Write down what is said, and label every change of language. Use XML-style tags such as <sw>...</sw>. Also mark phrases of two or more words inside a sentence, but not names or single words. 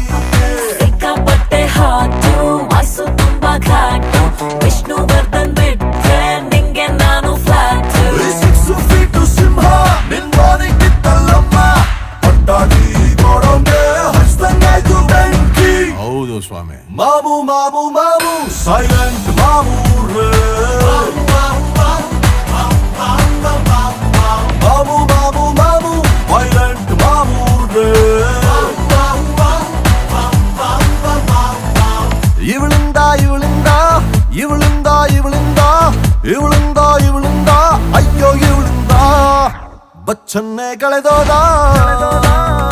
<kn>ಸಿಕ್ಕಾಪಟ್ಟೆ ಹಾಟು, ವಾಸು ತುಂಬಾ ಘಾಟು, ವಿಷ್ಣುವರ್ಧನ್ ಬಿಟ್ರೆ ನಿಂಗೆ ನಾನು ಫ್ಲಾಟ್. 6 ಫೀಟು ಸಿಂಹ ನಿನ್ನೋದಿಕ್ಕಿತ್ತಲ್ಲಮ್ಮ, ಪಟ್ಟಾಡಿ ಕೊಡೋಂಗೆ ಹಚ್ದಂಗಾಯ್ತು ಬೆಂಕಿ. ಹೌದು ಸ್ವಾಮಿ. ಮಾಮು ಮಾಮು ಮಾಮು ಸೈಲೆಂಟ್ ಮಾಮು ರೇ, ಮಾಮು ಮಾಮು ಮಾಮು ವೈಲೆಂಟ್ ಮಾಮು ರೇ. ಇವಳಿಂದ ಇವಳಿಂದ ಇವಳಿಂದ ಇವಳಿಂದ ಇವಳಿಂದ ಇವಳಿಂದ ಅಯ್ಯೋ ಇವಳಿಂದ ಬಚ್ಚನ್ನೇ ಕಳೆದೋದ.</kn>